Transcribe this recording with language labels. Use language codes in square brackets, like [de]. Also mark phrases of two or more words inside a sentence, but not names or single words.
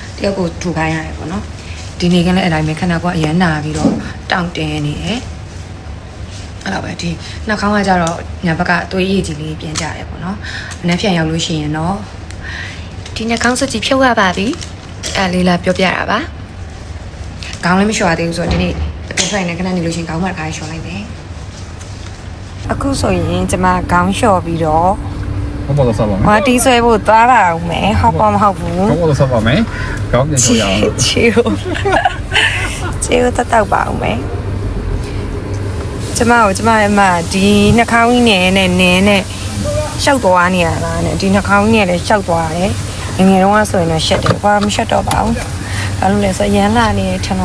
[my] တယောက်ကိုထူခိုင်းရတယ်ပေါ့နော်ဒီနေ့ကလည်းအတိုင်းပဲခဏကအရန်နာပြီးတော့တောင့်တင်းနေတယ်အဲ့လိုပဲဒီနှာခေါင်းကကြတော့ညာဘက်ကသွေးရည်ကြီးလေးပြင်ကြတယ်ပေါ့နော်မနှက်ဖြန်ရောက်လို့ရှိရင်တော့ဒီနှာခေါင်းစွပ်ကြီးဖြုတ်ရပါပြီအဲ့လေးလာပြောပြတာပါခေါင်းလည်းမလျှော်သေးဘူးဆိုတော့ဒီနေ့အပြင်ဆိုင်နဲ့ခဏနေလို့ရှိရင်ခေါင်းမှာတစ်ခါလျှော်လိုက်တယ်အခုဆိုရင်ကျွန်မခေါင်းလျှော်ပြီးတော့ [yue] 我冇得收吧？我 [my] တီးဆွဲဖို့သွားပါဦးမယ်ဟုတ်ပါမဟုတ်ဘူး [yue] 我冇得收吧？没，搞唔掂就有。 [my] ချီတက်တော့ပါဦးမယ်ကျမရဲ့မဒီနှာခေါင်းကြီးနဲ့နင်းနဲ့ရှောက်သွားနေရတာနဲ့ဒီနှာခေါင်းကြီးနဲ့လည်းရှောက်သွားတယ်ငယ်တုန်းကဆိုရင်တော့ရှက်တယ်ဘာမှမရှက်တော့ပါဘူးဘာလို့လဲဆိုရမ်းလာနေထင်